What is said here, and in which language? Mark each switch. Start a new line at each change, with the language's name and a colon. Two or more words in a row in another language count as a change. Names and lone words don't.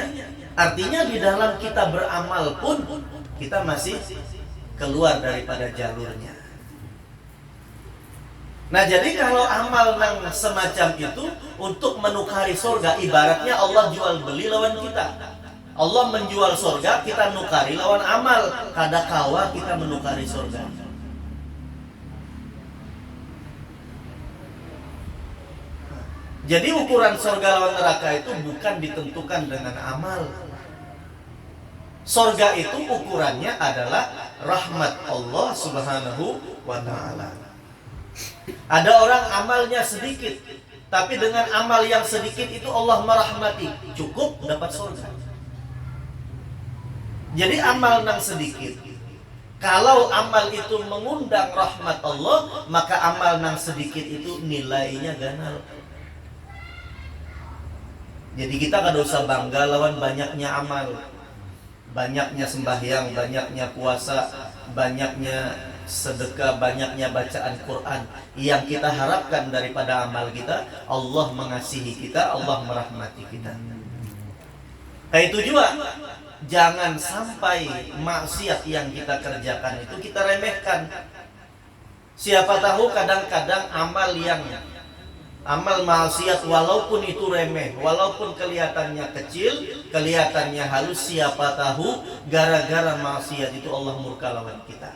Indonesian: Artinya di dalam kita beramal pun kita masih keluar daripada jalurnya. Nah, jadi kalau amal nang semacam itu untuk menukari surga, ibaratnya Allah jual beli lawan kita. Allah menjual surga, kita nukari lawan amal. Kada kawa kita menukari surga. Jadi ukuran surga lawan neraka itu bukan ditentukan dengan amal. Surga itu ukurannya adalah rahmat Allah
Arabic: سبحانه وتعالى.
Indonesian: Ada orang amalnya sedikit, tapi dengan amal yang sedikit itu Allah merahmati, cukup dapat surga. Jadi amal nang sedikit, kalau amal itu mengundang rahmat Allah, maka amal nang sedikit itu nilainya ganal. Jadi kita kada usah bangga lawan banyaknya amal, banyaknya sembahyang, banyaknya puasa, banyaknya sedekah, banyaknya bacaan Quran. Yang kita harapkan daripada amal kita, Allah mengasihi kita, Allah merahmati kita. Kayak itu juga, jangan sampai maksiat yang kita kerjakan itu kita remehkan. Siapa tahu kadang-kadang amal maksiat walaupun itu remeh, walaupun kelihatannya kecil, kelihatannya halus, siapa tahu gara-gara maksiat itu Allah murka lawan kita.